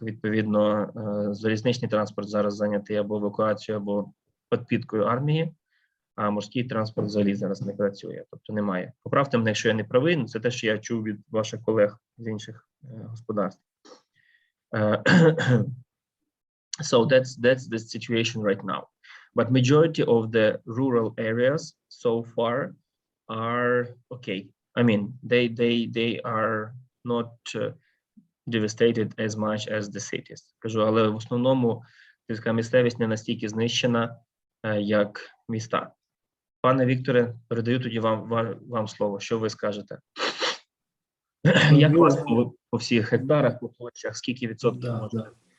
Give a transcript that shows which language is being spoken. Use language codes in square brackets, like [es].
[uk] Відповідно, залізничний транспорт зараз зайнятий або евакуацією, або підпіткою армії, а морський транспорт взагалі зараз не працює, тобто немає. Поправте мене, якщо я не правий, але це те, що я чув від ваших колег з інших господарств. [en] So that's the situation right now. But majority of the rural areas so far are okay. I mean, they are not devastated as much as the cities. [uk] Кажу, але в основному сільська місцевість не настільки знищена, як міста. Пане Вікторе, передаю тоді вам слово. Що ви скажете? Як у вас по всіх гектарах, по площах, скільки відсотків можна?